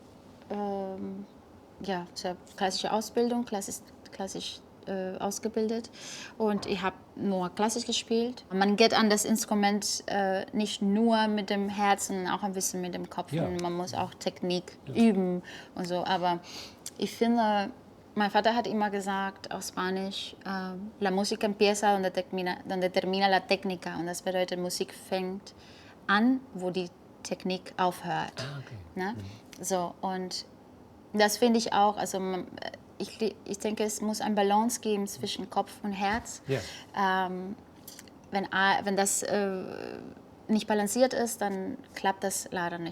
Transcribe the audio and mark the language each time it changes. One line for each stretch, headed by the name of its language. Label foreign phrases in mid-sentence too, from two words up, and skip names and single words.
German: Sehr klassische Ausbildung, klassisch ausgebildet und ich habe nur klassisch gespielt. Man geht an das Instrument nicht nur mit dem Herzen, sondern auch ein bisschen mit dem Kopf. Ja. Und man muss auch Technik üben und so. Aber ich finde, mein Vater hat immer gesagt auf Spanisch,
Spanish: la música empieza donde termina la técnica.
German: Und das bedeutet, Musik fängt an, wo die Technik aufhört. Okay. Ne? So, und das finde ich auch, also ich denke, es muss eine Balance geben zwischen Kopf und Herz. Yeah. Wenn das nicht balanciert ist, dann klappt das leider nicht.